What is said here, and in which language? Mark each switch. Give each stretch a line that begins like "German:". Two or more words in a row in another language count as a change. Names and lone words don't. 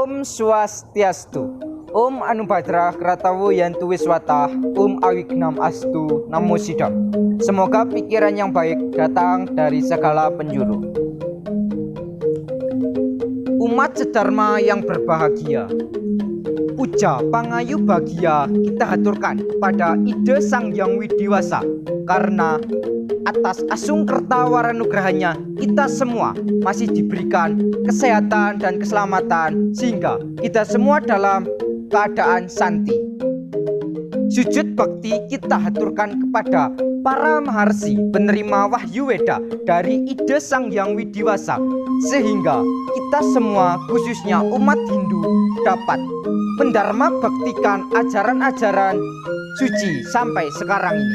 Sanskrit: Swastiastu. Om Anubhadra Kratawo Yantu Wiswata. Om Awignam Astu. Namo Sidam.
Indonesian: Semoga pikiran yang baik datang dari segala penjuru. Umat sedharma yang berbahagia, puja pangayu bahagia kita haturkan kepada Ide Sang Hyang Widiwasa, karena atas
Balinese: asung kerta waranugrahanya
Indonesian: kita semua masih diberikan kesehatan dan keselamatan, sehingga kita semua dalam keadaan santi. Sujud bakti kita haturkan kepada para maharsi penerima wahyu weda dari Ide Sang Hyang Widiwasa, sehingga kita semua khususnya umat Hindu dapat mendharma baktikan ajaran-ajaran suci sampai sekarang ini.